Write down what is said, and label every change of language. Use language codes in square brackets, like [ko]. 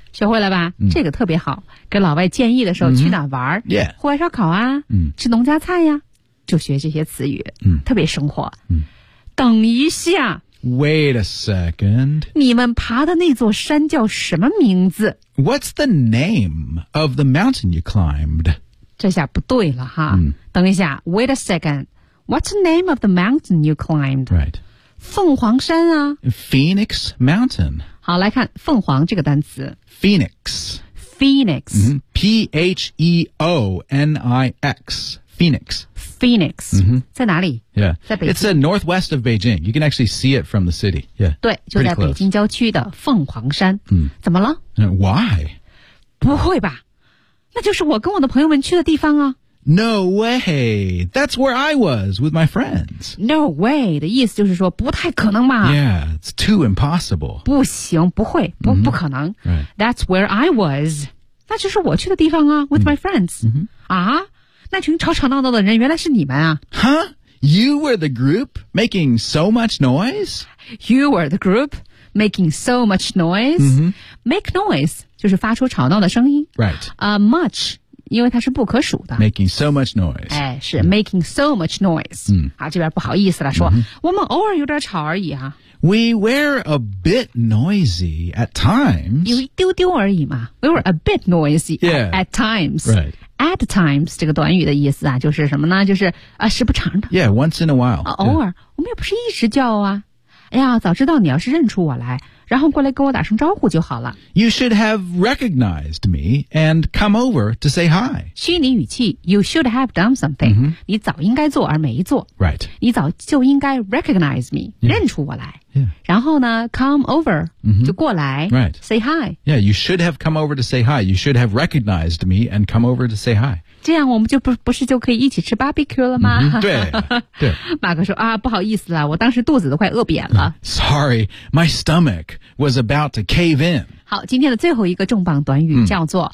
[zh] 学会了吧、嗯、这个特别好给老外建议的时候、嗯、去哪玩、 [en] yeah. [zh] 户外烧烤啊、嗯、吃农家菜呀、啊、就学这些词语、嗯、特别生活、嗯。等一下。 [en] Wait a second. [zh] 你们爬的那座山叫什么名字 [en] ?What's the name of the mountain you climbed? [zh] 这下不对了哈、嗯、等一下 [en] wait a second, what's the name of the mountain you climbed? Right. [zh] 凤凰山啊 [en] Phoenix Mountain. [zh] 好来看凤凰这个单词 [en] Phoenix. Phoenix.、嗯、P-H-E-O-N-I-X. Phoenix. Phoenix.、嗯、 [zh] 在哪里 [en] Yeah. [zh] 在北京 [en] It's a northwest of Beijing. You can actually see it from the city. Yeah. [zh] 对就在北京郊区的凤凰山。嗯、怎么了 [en] Why? [zh] 不会吧。那就是我跟我的朋友们去的地方啊 [en] No way, that's where I was with my friends No way [zh] 的意思就是说不太可能嘛 [en] Yeah, it's too impossible [zh] 不行不会 不,、mm-hmm. 不可能、 [en] right. That's where I was [zh] 那就是我去的地方啊 [en] with、mm-hmm. my friends、 mm-hmm. [zh] 啊那群吵吵闹闹的人原来是你们啊 Huh? [en] You were the group making so much noise? You were the group making so much noise、 mm-hmm. [zh] Make noise就是发出吵闹的声音 [en] Right、 [zh] much 因为它是不可数的 [en] Making so much noise 哎，是、mm. making so much noise、 mm. [zh] 啊，这边不好意思了说、mm-hmm. 我们偶尔有点吵而已啊 [en] We were a bit noisy at times [zh] 有一丢丢而已嘛 [en] We were a bit noisy、 yeah. at times、 right. [zh] At times, 这个短语的意思啊就是什么呢就是啊时不常的。 [en] Yeah, once in a while.、 [zh] 啊、偶尔、yeah. 我们也不是一直叫啊。哎呀早知道你要是认出我来然后过来跟我打声招呼就好了。 [en] You should have recognized me and come over to say hi. [zh] 虚拟语气 , [en] you should have done something.、 Mm-hmm. [zh] 你早应该做而没做。 [en] Right. [zh] 你早就应该 [en] recognize me,、 [zh] yeah. 认出我来。 [en] Yeah. [zh] 然后呢 , [en] come over,、 mm-hmm. [zh] 就过来。 [en] Right. Say hi. Yeah, you should have come over to say hi. You should have recognized me and come over to say hi. [zh] 这样我们就 不是就可以一起吃 barbecue 了吗、 mm-hmm, 对对马克说啊不好意思啦我当时肚子都快饿扁了、 [en] Sorry, my stomach was about to cave in [zh] 好今天的最后一个重磅短语叫做、